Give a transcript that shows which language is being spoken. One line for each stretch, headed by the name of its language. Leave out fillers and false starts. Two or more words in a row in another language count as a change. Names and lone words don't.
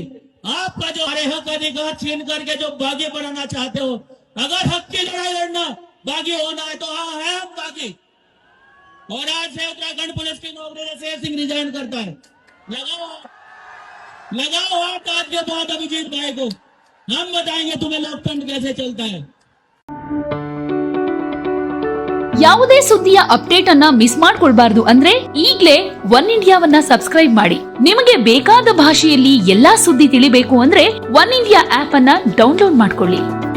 Hindi: आपका जो हरे हक अधिकार छीन करके जो बागी बनाना चाहते हो, अगर हक की लड़ाई लड़ना, बागी होना है तो हाँ है हम बागी। और आज से उत्तराखंड पुलिस की नौकरी से शेर सिंह रिजाइन करता है। लगाओ हाथ आज के बाद अभिजीत भाई को, हम बताएंगे तुम्हें लोकतंत्र कैसे चलता है।
Kannada: ಯಾವುದೇ ಸುದ್ದಿಯ ಅಪ್ಡೇಟ್ ಅನ್ನ ಮಿಸ್ ಮಾಡ್ಕೊಳ್ಬಾರ್ದು ಅಂದ್ರೆ ಈಗ್ಲೇ ಒನ್ ಇಂಡಿಯಾವನ್ನ ಸಬ್ಸ್ಕ್ರೈಬ್ ಮಾಡಿ. ನಿಮಗೆ ಬೇಕಾದ ಭಾಷೆಯಲ್ಲಿ ಎಲ್ಲಾ ಸುದ್ದಿ ತಿಳಿಬೇಕು ಅಂದ್ರೆ ಒನ್ ಇಂಡಿಯಾ ಆಪ್ ಅನ್ನ ಡೌನ್ಲೋಡ್ ಮಾಡ್ಕೊಳ್ಳಿ.